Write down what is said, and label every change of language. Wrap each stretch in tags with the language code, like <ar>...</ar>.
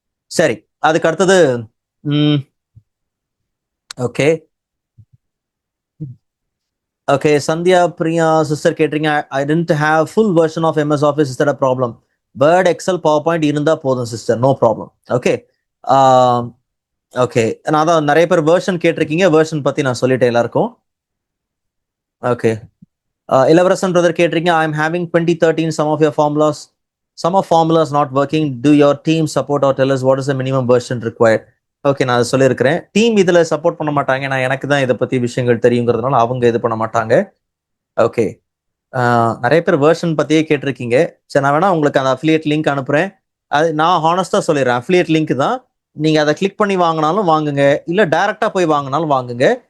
<ta>சரி, அதுக்கு அடுத்தது okay okay, Sandhya Priya sister கேட்டீங்க,</ta> <en>I don't have full version of MS Office, is that a problem?</en> <ta>Word, XL, power point இருந்தா போதும் sister,</ta> <en>No problem.</en> <ta>Okay okay, நான் தான் நிறைய பேர் வெர்ஷன் கேட்டிருக்கீங்க, வெர்ஷன் பத்தி நான் சொல்லிட்டேன் எல்லாருக்கும். ஓகே, இளவரசன் பிரதர் கேட்டிருக்கீங்க,</ta> <en>I am having 2013 some of your formulas some of formulas not working. Do your team support or tell us what is the minimum version required?</en> <ta>Okay, நான் அதை சொல்லியிருக்கிறேன். டீம் இதுல சப்போர்ட் பண்ண மாட்டாங்க. நான் எனக்கு தான் இதை பத்தி விஷயங்கள் தெரியுங்கிறதுனால அவங்க இது பண்ண மாட்டாங்க. ஓகே, நிறைய பேர் வேர்ஷன் பத்தியே கேட்டிருக்கீங்க. சரி, நான் வேணா உங்களுக்கு அந்த அஃபிலியேட் லிங்க் அனுப்புறேன். அது நான் ஹானஸ்டா சொல்லிடுறேன், அஃபிலியேட் லிங்க் தான். நீங்க அதை கிளிக் பண்ணி வாங்கினாலும் வாங்குங்க, இல்ல டைரக்டா போய் வாங்கினாலும் வாங்குங்க.</ta>